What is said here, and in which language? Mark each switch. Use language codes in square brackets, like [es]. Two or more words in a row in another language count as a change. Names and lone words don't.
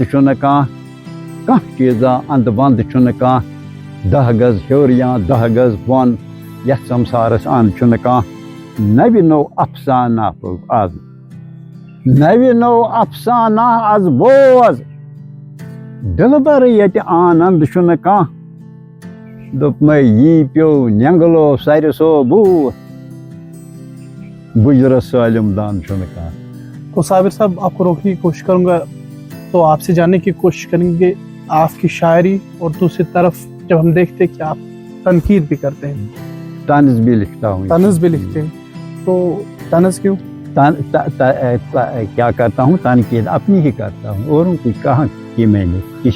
[ks] چھُنہٕ کانٛہہ کانٛہہ چیٖزا اَنٛدٕ وَنٛدٕ چھُنہٕ کانٛہہ 10 گز ہیوٚر یا 10 گز بۄن یَتھ سمسارَس اَنٛد چھُنہٕ کانٛہہ نَوِ نوٚو اَفسانہ آز نَوِ نوٚو اَفسانہ آز بوز دِلبر ییٚتہِ آننٛد چھُنہٕ کانٛہہ دوٚپمَے یی پیوٚو نٮ۪نٛگلو سَرِ صوبوٗت بُجرَس سٲلِم دان چھُنہٕ کانٛہہ [ur] تو صابر صاحب آپ کو روکنے کی کوشش کروں گا تو آپ سے جاننے کی کوشش کریں گے آپ کی شاعری اور دوسری طرف جب ہم دیکھتے ہیں کہ آپ تنقید بھی کرتے ہیں طنز بھی لکھتا ہوں طنز بھی لکھتے ہیں تو طنز کیوں کیا کرتا ہوں تنقید اپنی ہی کرتا ہوں اوروں کی کہاں کی میں نے کسی کی